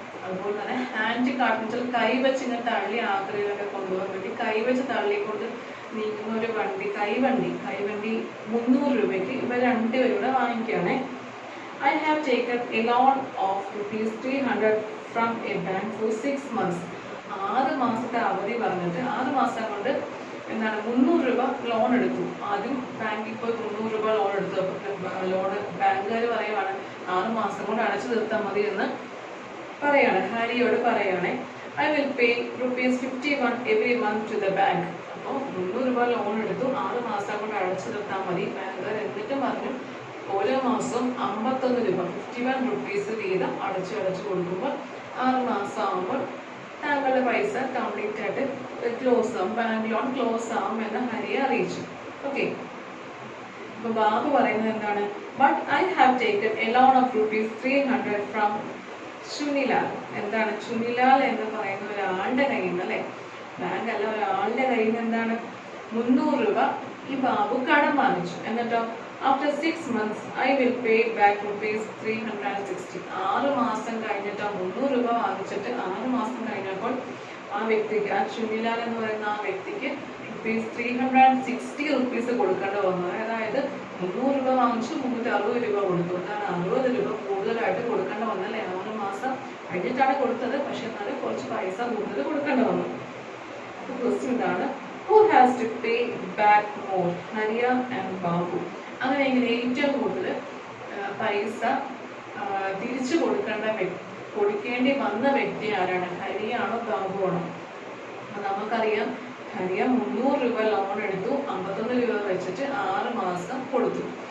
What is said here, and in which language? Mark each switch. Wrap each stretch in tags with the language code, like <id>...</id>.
<ml>അതുപോലെ തന്നെ hand cart എന്ന് വെച്ചാൽ കൈവച്ച് ഇങ്ങനെ തള്ളി ആക്രിയിലൊക്കെ കൊണ്ടുപോകാൻ വേണ്ടി കൈവച്ച് തള്ളിക്കൊണ്ട് നീക്കുന്ന ഒരു വണ്ടി, കൈവണ്ടി 300 രൂപയ്ക്ക് ഇവർ രണ്ടുപേരും കൂടെ വാങ്ങിക്കുകയാണേ.</ml> <en>I have taken a loan of ₹300 from a bank for 6 months.</en> <ml>6 മാസത്തെ അവധി പറഞ്ഞിട്ട് 6 മാസം കൊണ്ട് 300 രൂപ ലോൺ എടുത്തു. ആദ്യം ബാങ്കിൽ പോയി 300 രൂപ ലോൺ എടുത്തു. അപ്പൊ ബാങ്കുകാർ പറയുവാണ് 6 മാസം കൊണ്ട് അടച്ചു തീർത്താൽ മതി എന്ന് പറയാണ്, ഹാരിയോട് പറയാണ്.</ml> <en>I will pay ₹51 every month to the bank.</en> <ml>അപ്പോൾ 300 രൂപ ലോൺ എടുത്തു, 6 മാസം കൊണ്ട് അടച്ചു തീർത്താൽ മതി. ബാങ്കുകാർ എന്നിട്ട് പറഞ്ഞു ഓരോ മാസവും 51 രൂപ 51 rupees വീതം അടച്ചു കൊടുക്കുമ്പോൾ 6 മാസം ആകുമ്പോൾ താങ്കളുടെ പൈസ കംപ്ലീറ്റ് ആയിട്ട് ക്ലോസ് ആവും, ബാങ്ക് ലോൺ ക്ലോസ് ആവും എന്ന് ഹരിയെ അറിയിച്ചു. ഓക്കെ. അപ്പൊ ബാബു പറയുന്നത് എന്താണ്?</ml> <en>But I have taken a loan of ₹300 from Chunilal.</en> <ml>എന്താണ് ചുനിലാൽ എന്ന് പറയുന്ന ഒരാളുടെ കയ്യിൽ നിന്ന് അല്ലെ, ബാങ്ക് അല്ല, ഒരാളുടെ കയ്യിൽ നിന്ന് എന്താണ് 300 രൂപ ഈ ബാബു കടം വാങ്ങിച്ചു. എന്നിട്ടോ</ml> <en>After 6 months I will pay back ₹360.</en> <ml>6 മാസം കഴിഞ്ഞിട്ട് 300 രൂപ വാങ്ങിച്ചിട്ട് 6 മാസം കഴിഞ്ഞപ്പോൾ ആ വ്യക്തിക്ക്, ആ ചുനിലാൽ എന്ന് പറയുന്ന ആ വ്യക്തിക്ക് ₹360 കൊടുക്കേണ്ടി വന്നു. അതായത് 300 രൂപ വാങ്ങിച്ചു 360 രൂപ കൊടുത്തു. എന്താണ് 60 രൂപ കൂടുതലായിട്ട് കൊടുക്കേണ്ടി വന്നല്ലേ. 6 മാസം കഴിഞ്ഞിട്ടാണ് കൊടുത്തത്, പക്ഷെ എന്നാലും കുറച്ച് പൈസ കൂടുതൽ കൊടുക്കേണ്ടി വന്നു.</ml> <en>question</en> <ml>ഇതാണ്,</ml> <en>who has to pay back more, Haria and Babu?</en> <ml>അങ്ങനെയെങ്കിൽ ഏറ്റവും കൂടുതൽ പൈസ തിരിച്ചു കൊടുക്കേണ്ടി വന്ന വ്യക്തി ആരാണ്? ഹരിയാണോ ബാബുവാണോ? നമുക്കറിയാം ഹരിയ 300 രൂപ ലോൺ എടുത്തു, 51 രൂപ വെച്ചിട്ട് 6 മാസം കൊടുത്തു.</ml>